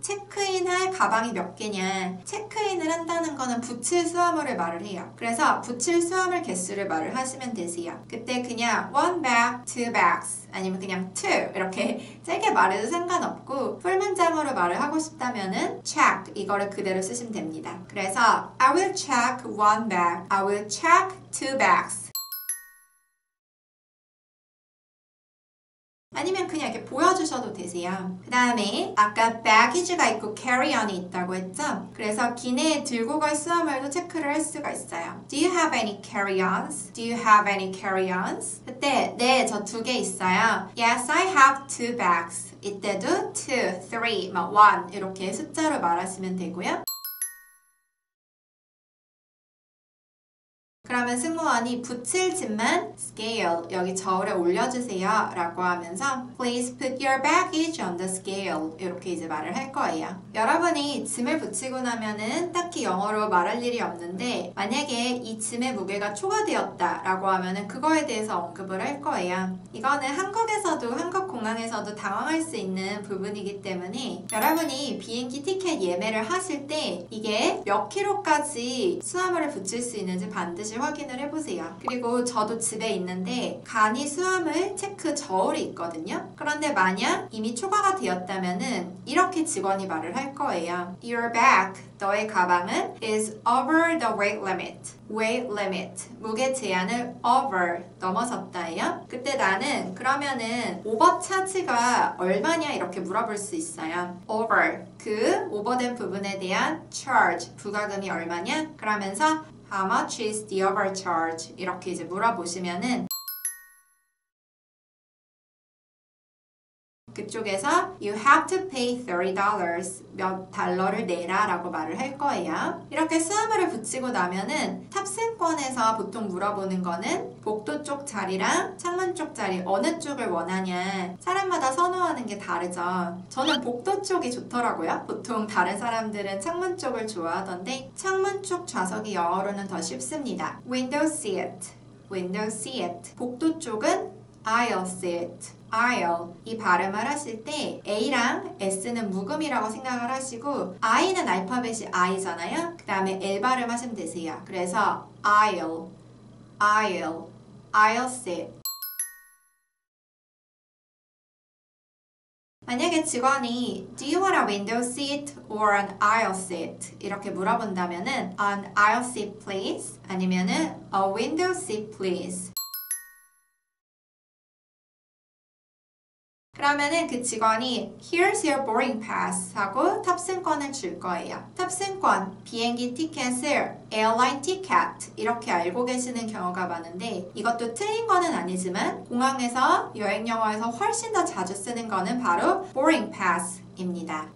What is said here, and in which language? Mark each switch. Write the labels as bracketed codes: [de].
[ko] 체크인할 가방이 몇 개냐? 체크인을 한다는 거는 붙일 수화물을 말을 해요. 그래서 붙일 수화물 개수를 말을 하시면 되세요. 그때 그냥 [en] one bag, two bags [ko] 아니면 그냥 two 이렇게 짧게 말해도 상관없고 풀 문장으로 말을 하고 싶다면은 check 이거를 그대로 쓰시면 됩니다. [en] 그래서 I will check one bag, I will check two bags [ko] 아니면 그냥 이렇게 보여주셔도 되세요. 그 다음에 아까 baggage가 있고 carry-on이 있다고 했죠? 그래서 기내에 들고 갈 수화물도 체크를 할 수가 있어요. [en] Do you have any carry-ons? Do you have any carry-ons? [ko] 그때 네, 저 두 개 있어요. [en] Yes, I have two bags. [ko] 이때도 two, three, one 이렇게 숫자로 말하시면 되고요. 그러면 승무원이 붙일 짐만 scale, 여기 저울에 올려주세요 라고 하면서 [en] Please put your baggage on the scale [ko] 이렇게 이제 말을 할 거예요. 여러분이 짐을 붙이고 나면은 딱히 영어로 말할 일이 없는데 만약에 이 짐의 무게가 초과되었다 라고 하면은 그거에 대해서 언급을 할 거예요. 이거는 한국에서도 한국 공항에서도 당황할 수 있는 부분이기 때문에 여러분이 비행기 티켓 예매를 하실 때 이게 몇 킬로까지 수화물을 붙일 수 있는지 반드시 확인을 해보세요. 그리고 저도 집에 있는데 간이 수화물 체크 저울이 있거든요. 그런데 만약 이미 초과가 되었다면은 이렇게 직원이 말을 할 거예요. [en] Your bag, [ko] 너의 가방은 [en] is over the weight limit. [ko] weight limit, 무게 제한을 over, 넘어섰다예요. 그때 나는 그러면은 오버 차지가 얼마냐 이렇게 물어볼 수 있어요. over, 그 오버된 부분에 대한 charge, 부가금이 얼마냐? 그러면서 [en] How much is the overcharge? [ko] 이렇게 이제 물어보시면은 그쪽에서 [en] you have to pay $30 [ko] 몇 달러를 내라 라고 말을 할 거예요. 이렇게 수화물을 붙이고 나면은 탑승권에서 보통 물어보는 거는 복도 쪽 자리랑 창문 쪽 자리 어느 쪽을 원하냐. 사람마다 선호하는 게 다르죠. 저는 복도 쪽이 좋더라고요. 보통 다른 사람들은 창문 쪽을 좋아하던데 창문 쪽 좌석이 영어로는 더 쉽습니다. [en] window seat, window seat. [ko] 복도 쪽은 [en] aisle seat, aisle. [ko] 이 발음을 하실 때 A랑 S는 묵음이라고 생각을 하시고 I는 알파벳이 I잖아요. 그 다음에 L 발음하시면 되세요. [en] 그래서 aisle, aisle, aisle seat. [ko] 만약에 직원이 [en] Do you want a window seat or an aisle seat? [ko] 이렇게 물어본다면은 [en] An aisle seat please [ko] 아니면은 [en] A window seat please. [ko] 그러면은 그 직원이 [en] Here's your boarding pass [ko] 하고 탑승권을 줄 거예요. 탑승권, 비행기 티켓을 airline ticket 이렇게 알고 계시는 경우가 많은데 이것도 틀린 거는 아니지만 공항에서 여행 영어에서 훨씬 더 자주 쓰는 거는 바로 boarding pass 입니다.